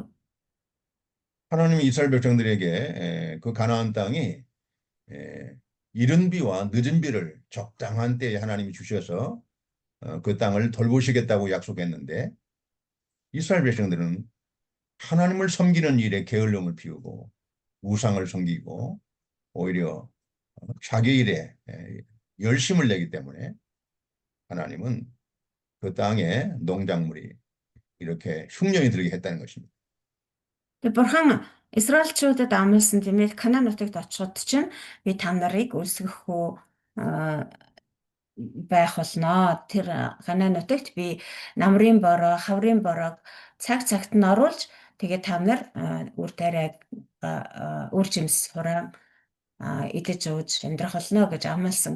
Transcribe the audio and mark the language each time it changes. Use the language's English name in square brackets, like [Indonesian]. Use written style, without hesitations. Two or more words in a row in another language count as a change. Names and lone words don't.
[Korean] 하나님이 이스라엘 백성들에게 그 가나안 땅이 이른 비와 늦은 비를 적당한 때에 하나님이 주셔서 그 땅을 돌보시겠다고 약속했는데 이스라엘 백성들은 하나님을 섬기는 일에 게을름을 피우고 우상을 섬기고 오히려 자기 일에 열심을 내기 때문에 하나님은 그 땅에 농작물이 이렇게 흉년이 들게 했다는 것입니다. [Mongolian] Тэр бурхан Израильчуудад амласан тийм ээ Канаан нутагт очиход чинь би та нарыг үлсгэхгүй байх болно. Тэр Канаан нутагт би намрын бороо, хаврын бороог цаг цагт нь оруулж тэгээ та нар үр тариаг үр жимс хураан идэж ууж амьдрах болно гэж амласан.